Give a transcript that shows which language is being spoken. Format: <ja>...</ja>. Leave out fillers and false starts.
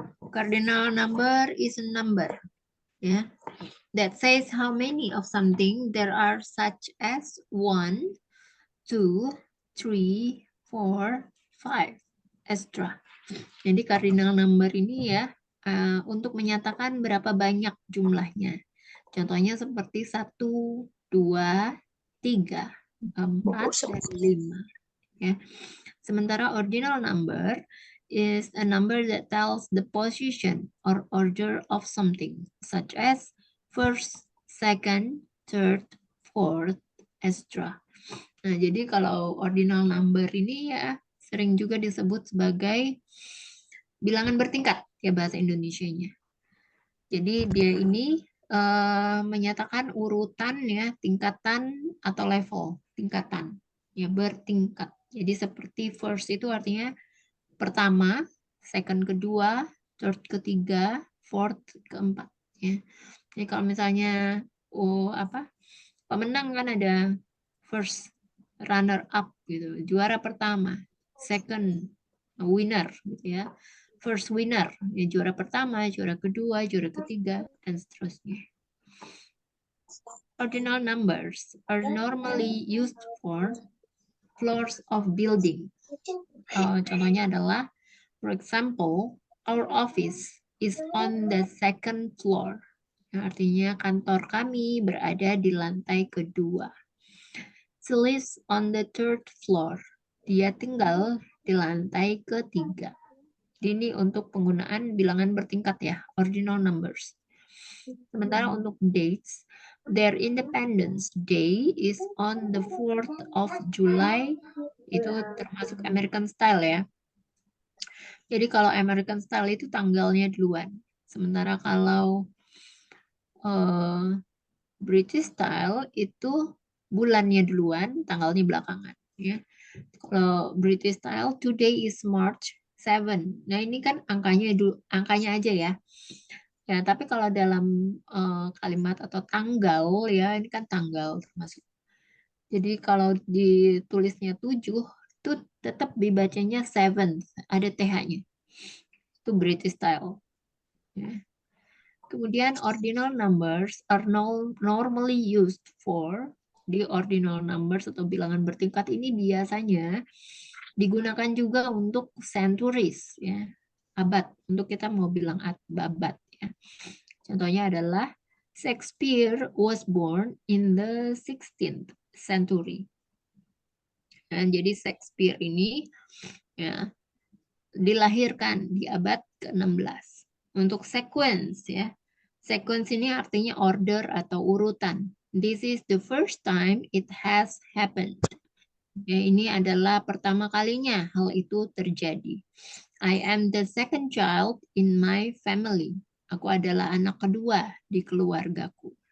<en>Cardinal number is a number ya, that says how many of something there are, such as 1, 2, 3, 4, 5, etc.</en> <id>Jadi cardinal number ini ya untuk menyatakan berapa banyak jumlahnya. Contohnya seperti 1, 2, 3, 4, dan 5. Ya. Sementara</id> <en>ordinal number is a number that tells the position or order of something, such as first, second, third, fourth, etc.</en> <id>Nah, jadi kalau ordinal number ini ya sering juga disebut sebagai bilangan bertingkat ya bahasa Indonesianya. Jadi dia ini menyatakan urutan ya, tingkatan atau level, tingkatan ya, bertingkat. Jadi seperti first itu artinya pertama, second kedua, third ketiga, fourth keempat ya. Jadi kalau misalnya pemenang kan ada first, runner up gitu, juara pertama, second winner gitu ya. First winner, ya juara pertama, juara kedua, juara ketiga, dan seterusnya.</id> <en>Ordinal numbers are normally used for floors of building.</en> <id>Contohnya adalah,</id> <en>for example, our office is on the second floor.</en> <id>Yang artinya kantor kami berada di lantai kedua.</id> <en>She lives on the third floor.</en> <id>Dia tinggal di lantai ketiga. Ini untuk penggunaan bilangan bertingkat ya, ordinal numbers. Sementara untuk</id> <en>dates, their Independence Day is on the 4th of July.</en> <id>Itu termasuk American style ya. Jadi kalau American style itu tanggalnya duluan. Sementara kalau British style itu bulannya duluan, tanggalnya belakangan. Ya. Kalau</id> <en>British style, today is March 7.</en> <id>Nah ini kan angkanya aja ya. Ya, tapi kalau dalam kalimat atau tanggal ya, ini kan tanggal termasuk. Jadi kalau ditulisnya 7, itu tetap dibacanya 7, ada TH-nya. Itu British style. Ya. Kemudian</id> <en>ordinal numbers are normally used for,</en> <id>di ordinal numbers atau bilangan bertingkat ini biasanya digunakan juga untuk centuries ya, abad, untuk kita mau bilang abad ya. Contohnya adalah</id> <en>Shakespeare was born in the 16th century.</en> <id>Dan jadi Shakespeare ini ya dilahirkan di abad ke-16. Untuk sequence ya. Sequence ini artinya order atau urutan.</id> <en>This is the first time it has happened.</en> <id>Ya, ini adalah pertama kalinya hal itu terjadi.</id> <en>I am the second child in my family.</en> <id>Aku adalah anak kedua di keluargaku.</id>